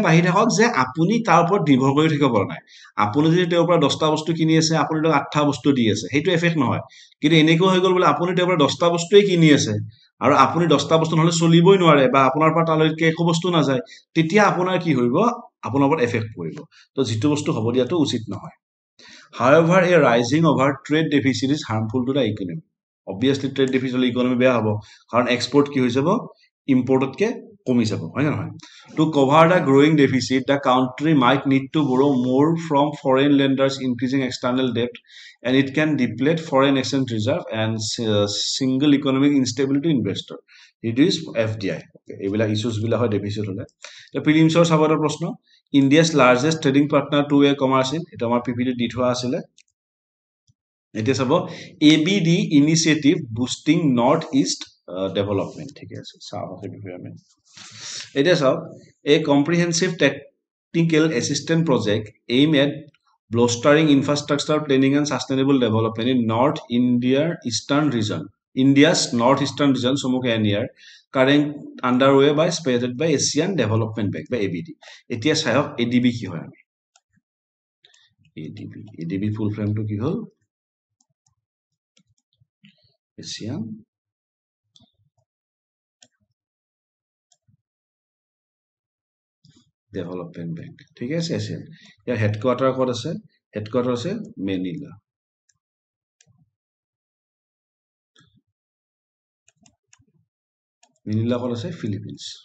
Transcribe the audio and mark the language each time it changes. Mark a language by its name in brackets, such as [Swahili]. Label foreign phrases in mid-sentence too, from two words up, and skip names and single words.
[Assamese] বাঢ়ি থাকক যে আপুনি তাৰ ওপৰত নিৰ্ভৰ কৰি থাকিব পৰা নাই আপুনি যদি তেওঁৰ পৰা 10টা বস্তু কিনি আছে আপুনি তেওঁক 8টা বস্তু দি আছে সেইটো এফেক্ট নহয় কিন্তু এনেকুৱা হৈ গ'ল বোলে আপুনি তেওঁৰ পৰা 10টা বস্তুৱেই কিনি আছে আৰু আপুনি 10টা বস্তু নহ'লে চলিবই নোৱাৰে বা আপোনাৰ পৰা তালৈকে একো বস্তু নাযায় তেতিয়া আপোনাৰ কি হ'ব আপোনাৰ ওপৰত এফেক্ট পৰিব তো যিটো বস্তু হ'ব দিয়াটো উচিত নহয় [English] However, a rising over trade deficit is harmful to the economy. Obviously, trade deficit [Assamese] হলে economy বেয়া হ'ব কাৰণ export কি হৈ যাব importতকে কমি যাব হয় নে নহয় [English] to cover the growing deficit the country might need to borrow more from foreign lenders increasing external debt and it can deplete foreign exchange reserve and single economic instability to investor reduce FDI [Assamese] এইবিলাক ইস্যুজ বিলাক হয় ডেফিচিট হলে প্ৰিলিমছৰ চাবলৈ প্ৰশ্ন [English] India's largest trading partner two-way commerce [Assamese] এটা আমাৰ পিপিটি দি থোৱা আছিলে এতিয়া চাব [English] ABD initiative boosting north east development [Assamese] ঠিক আছে চাও আমি এতিয়া চাও [English] a comprehensive technical assistance project aimed at bolstering infrastructure planning and sustainable development in North India's northeastern region চমুকে NER current underway by spearheaded by Asian Development Bank by ABD [Assamese] এতিয়া চাওক ADB কি হয় আমি ADB ফুল ফৰ্মটো কি হ'ল Asian Development Bank ঠিক আছে Asian ইয়াৰ হেডকোৱাৰ্টাৰ ক'ত আছে হেডকোৱাৰ্টাৰ আছে মেনিলা মেনিলা ক'ত আছে ফিলিপিন্স